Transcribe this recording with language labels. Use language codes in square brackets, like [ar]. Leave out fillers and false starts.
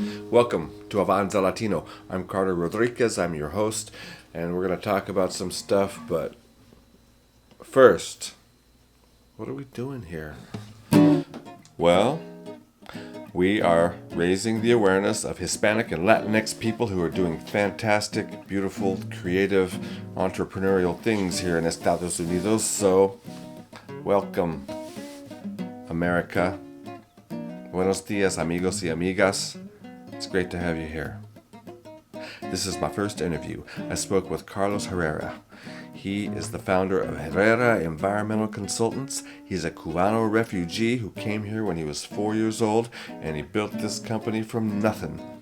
[en] Welcome to Avanza Latino. I'm Carlos Rodriquez, I'm your host, and we're gonna talk about some stuff, but first, what are we doing here? Well, we are raising the awareness of Hispanic and Latinx people who are doing fantastic, beautiful, creative, entrepreneurial things here in Estados Unidos. So, welcome, America. [es] Buenos dias, amigos y amigas. [en] It's great to have you here. This is my first interview. I spoke with Carlos Herrera. He is the founder of Herrera Environmental Consultants. He's a Cubano refugee who came here when he was 4 years old, and he built this company from nothing.